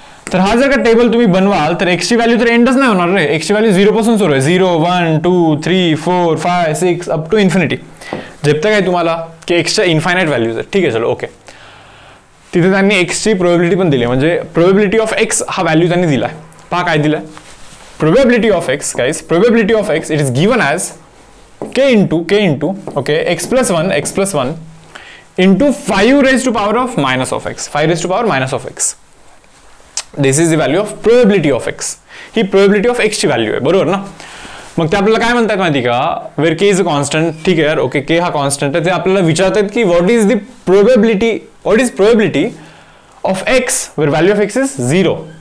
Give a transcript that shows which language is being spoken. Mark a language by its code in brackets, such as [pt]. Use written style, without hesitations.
[mr] तर हा जर का टेबल तुम्ही बनवाल तर x ची व्हॅल्यू तर एंडच नाही होणार रे. x ची व्हॅल्यू 0 पासून सुरू आहे 0 1 2 3 4 5 6 [en] up to infinity [mr] झेपतं काय तुम्हाला की x च्या इनफायनाइट व्हॅल्यूज आहे. ठीक आहे चलो ओके. तिथे त्यांनी x ची प्रोबेबिलिटी पण दिली म्हणजे प्रोबेबिलिटी ऑफ x हा व्हॅल्यू त्यांनी दिलाय. पहा काय दिलाय [en] Probability of x guys probability of x it is given as k into okay x plus 1 into 5 raised to power of minus of x 5 raised to power minus of x. This is the value of probability of x. [mr] He probability of एक्सची value आहे, बरोबर ना. मग ते आपल्याला काय म्हणतात माहिती का, [en] Where k is a constant. [mr] ठीक आहे यार, ओके, के हा कॉन्स्टंट आहे. ते आपल्याला विचारतात की [en] What is probability of x where value of x is 0.